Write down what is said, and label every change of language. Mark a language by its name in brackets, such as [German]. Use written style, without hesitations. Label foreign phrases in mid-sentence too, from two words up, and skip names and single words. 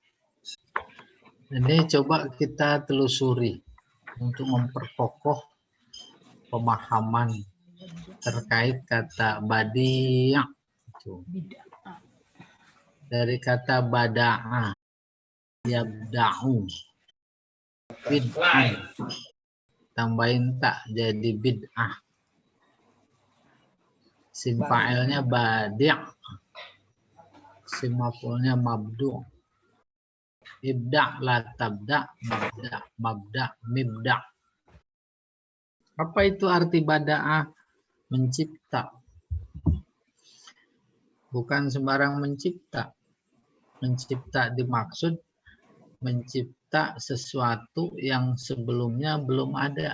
[Indonesian] Ini coba kita telusuri untuk memperkokoh pemahaman terkait kata badi'. Dari kata [Arabic] بدع يبدع بدعة, [Indonesian] tambahin tak jadi bid'ah. Sim fa'ilnya badi', sim maf'ulnya mabdu'. [Arabic] ابدع لا تبدع مبدع مبدع'. Apa itu arti bada'ah? Mencipta. Bukan sembarang mencipta. Mencipta dimaksud mencipta sesuatu yang sebelumnya belum ada.